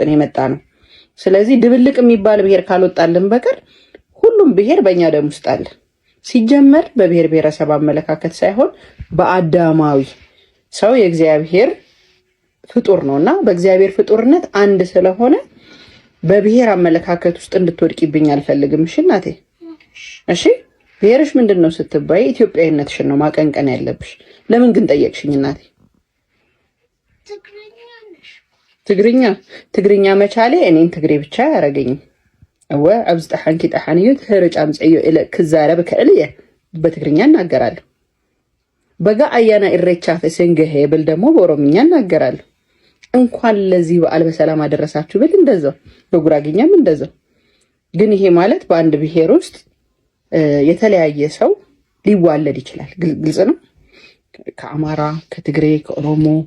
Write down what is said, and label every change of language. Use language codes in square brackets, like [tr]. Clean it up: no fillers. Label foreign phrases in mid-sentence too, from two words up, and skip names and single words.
[am] ነው የመጣ ነው። ስለዚህ ድብልቅ የሚባል ብሔር ካልወጣልን በቀር ሁሉም ብሔር በእኛ ደም ውስጥ አለ። ሲጀመር በብሔር ብሔረሰብ አመለካከት ሳይሆን በአዳማዊ ሰው የእግዚአብሔር ፍጡር ነውና በእግዚአብሔር ፍጡርነት አንድ ስለሆነ በብሔር አመለካከት ውስጥ እንድትወድቂብኝ አልፈልግም። እሺ እናቴ፣ እሺ። ብሔርሽ ምንድን ነው ስትባይ ኢትዮጵያዊነትሽን ነው ማቀንቀን ያለብሽ። ለምን ግን ጠየቅሽኝ እናቴ? ትግርኛ መቻሌ እኔን ትግሬ ብቻ አያረገኝም። [ti] እወ ኣብዚ ጠሓንኪ ጠሓን እዩ ትህርጫ ምፅዮ ኢለ ክዛረብ ክእል እየ። [am] በትግርኛ እናገራለሁ። [om] Baga ayyaana Irreechaa fasangahe [am] ብል ደግሞ በኦሮምኛ እናገራለሁ። እንኳን ለዚህ በዓል በሰላም አደረሳችሁ ብል እንደዛው፣ በጉራግኛም እንደዛው። ግን ይሄ ማለት በአንድ ብሔር ውስጥ የተለያየ ሰው ሊዋለድ ይችላል። ግልጽ ነው። ከአማራ፣ ከትግሬ፣ ከኦሮሞ፣